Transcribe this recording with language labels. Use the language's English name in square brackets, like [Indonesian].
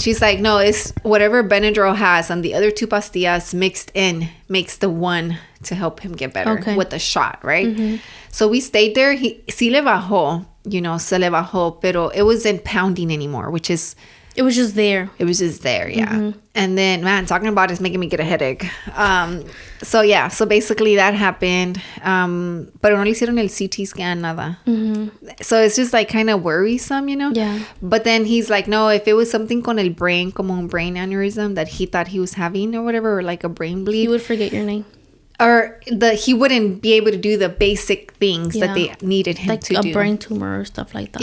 [English] She's like, no, it's whatever Benadryl has and the other 2 pastillas mixed in makes the one to help him get better with the shot, right? Mm-hmm. So we stayed there. [Spanish] Sí le bajó, se le bajó, pero [English] it wasn't pounding anymore, which is... It was just there. It was just there, yeah. Mm-hmm. And then, man, talking about it's making me get a headache. So basically that happened. [Spanish] Pero no le hicieron el CT scan, nada. [English] Mm-hmm. So it's just like kind of worrisome, Yeah. But then he's like, no, if it was something [Spanish] con el [English] brain, [Spanish] como un [English] brain aneurysm that he thought he was having or whatever, or like a brain bleed. He would forget your name. Or he wouldn't be able to do the basic things that they needed him to do. Like a brain tumor or stuff like that.